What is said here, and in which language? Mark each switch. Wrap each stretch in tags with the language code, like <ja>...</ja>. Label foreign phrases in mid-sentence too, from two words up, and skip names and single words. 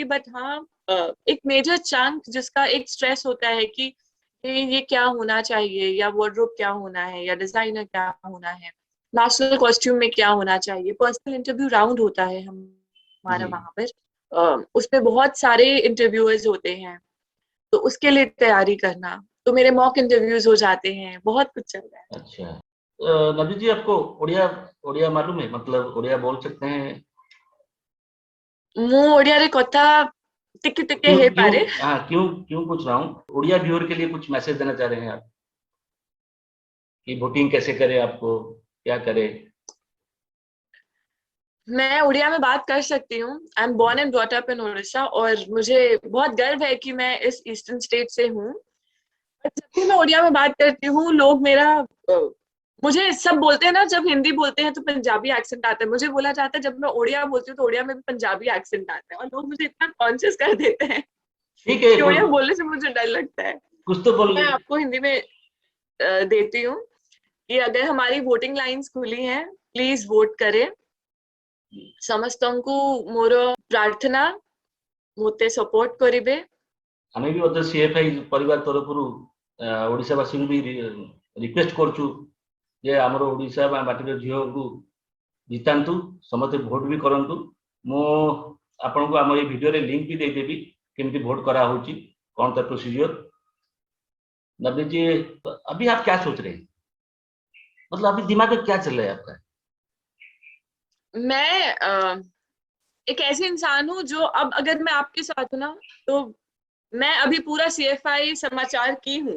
<hi>बट हाँ, एक</hi> <en>major chunk</en> <hi>जिसका एक स्ट्रेस होता है कि ये क्या होना चाहिए, या वार्डरोब क्या होना है, या डिजाइनर क्या होना है,</hi> <en>national costume</en> <hi>में क्या होना चाहिए,</hi> <en>personal interview round</en> <hi>होता है हमारा जी। वहां पर, उसपे बहुत सारे इंटरव्यूअर्स होते हैं, तो उसके लिए तैयारी करना, तो मेरे</hi> <en>mock interviews</en> <hi>हो जाते हैं, बहुत कुछ चल रहा है। अच्छा, नबी जी, आपको उड़िया उड़िया मालूम है? मतलब उड़िया बोल सकते हैं?</hi> <or>ମୁଁ ଓଡିଆରେ କଥା ଟିକେ ଟିକେ</or> <hi>क्यों क्यों</hi> <or>ହେଇପାରେ।</or> <hi>हाँ, क्यों क्यों पूछ रहा हूँ, उड़िया व्यूअर के लिए कुछ मैसेज देना चाह रहे हैं आप कि वोटिंग कैसे करें, आपको क्या करें? मैं उड़िया में बात कर सकती हूँ।</hi> <en>I am born and brought up in</en> <hi>उड़ीसा, और मुझे बहुत गर्व है कि मैं इस</hi> <en>eastern state</en> <hi>से हूँ। जब भी मैं उड़िया में बात करती हूँ, लोग मेरा मुझे सब बोलते हैं ना, जब हिंदी बोलते हैं तो</hi> <en>Punjabi accent</en> <hi>आता है, मुझे बोला जाता है जब मैं ओडिया बोलती हूँ तो ओडिया में भी</hi> <en>Punjabi accent</en> <hi>आता है, और लोग मुझे इतना कॉन्शियस कर देते हैं ठीक है, कि ओडिया बोलने से मुझे डर लगता है। कुछ तो बोल। मैं आपको हिंदी में देती हूँ कि अगर हमारी</hi> <en>voting lines</en> <hi>खुली हैं,</hi> <en>please vote</en> <hi>करें।</hi> <or>ସମସ୍ତଙ୍କୁ ମୋର ପ୍ରାର୍ଥନା ମୋତେ ସପୋର୍ଟ କରିବେ। ଆମେ ବି ମଧ୍ୟ ସିଏଫଆଇ ପରିବାର ତରଫରୁ ଓଡ଼ିଶାବାସୀଙ୍କୁ ବି ରିକ୍ୱେଷ୍ଟ କରୁଛୁ ଯେ ଆମର ଓଡ଼ିଶା ବା ମାଟିର ଝିଅକୁ ଜିତାନ୍ତୁ, ସମସ୍ତେ ଭୋଟ ବି କରନ୍ତୁ। ମୁଁ ଆପଣଙ୍କୁ ଆମ ଏଇ ଭିଡ଼ିଓରେ ଲିଙ୍କ ବି ଦେଇଦେବି କେମିତି ଭୋଟ କରାହେଉଛି,</or> <hi>कौन था प्रोसीजर। नवनीत जी, अभी आप क्या सोच रहे हैं, मतलब अभी दिमाग में क्या चल रहा है आपका? मैं एक ऐसे इंसान हूँ जो, अब अगर मैं आपके साथ हूँ ना, तो मैं अभी पूरा CFI समाचार की हूँ।</hi>